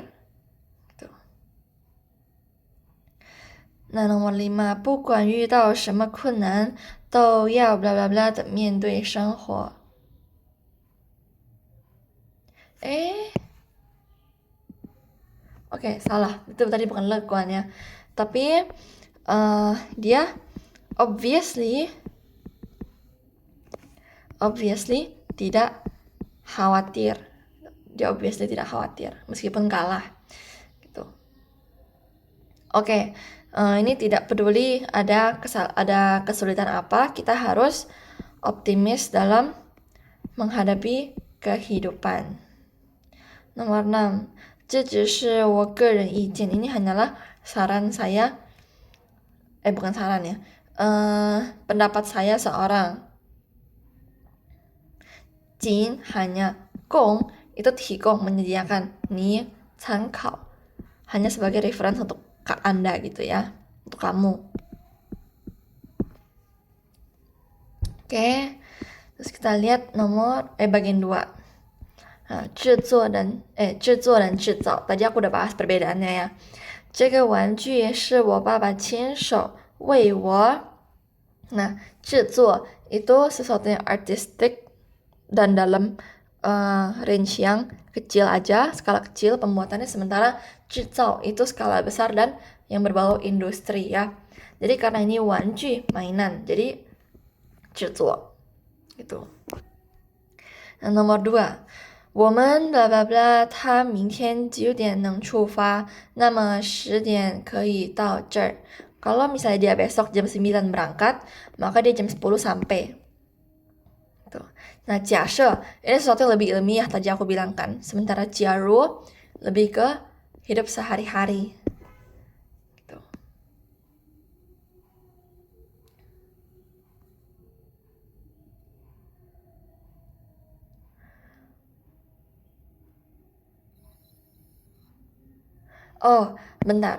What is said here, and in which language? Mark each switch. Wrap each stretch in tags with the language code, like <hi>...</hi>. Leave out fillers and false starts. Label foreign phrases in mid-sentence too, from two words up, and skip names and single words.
<id>Gitu. Nah, nomor 5,</id> <zh>不管遇到什么困难都要 bla bla bla 的面对生活。</zh> <id>Oke, salah. Itu tadi bukan lekuan ya. Tapi dia obviously tidak khawatir. Dia obviously tidak khawatir meskipun kalah. Gitu. Oke, ini tidak peduli ada kesulitan apa, kita harus optimis dalam menghadapi kehidupan. Nomor 6,</id> <zh>这只是我个人意见.</zh> <id>Ini hanyalah saran saya. Bukan saran ya. Pendapat saya seorang. 仅 hanya, 供 itu 提供 menyediakan,</id> <zh>你参考</zh> <id>hanya sebagai reference untuk Anda gitu ya, untuk kamu. Oke, terus kita lihat bagian 2.</id> <zh>制作人制造.</zh> <id>Tadi aku udah bahas perbedaannya ya.</id> <zh>这个玩具是我爸爸亲手为我.</zh> <id>Nah, 制作 itu sesuatu yang artistik dan dalam range yang kecil aja, skala kecil pembuatannya, sementara 制造 itu skala besar dan yang berbau industri ya. Jadi karena ini 玩具 mainan, jadi 制作 gitu. Nah, nomor 2,</id> <zh>我们 bla bla bla 他明天9点能出发，那么10点可以到这儿。</zh> <id>Kalau misalnya dia besok jam 9 berangkat, maka dia jam 10 sampai. Tuh. Nah, 假设 ini sesuatu yang lebih ilmiah tadi aku bilang kan. Sementara 假如 lebih ke hidup sehari-hari. Gitu. Oh, bentar.</id>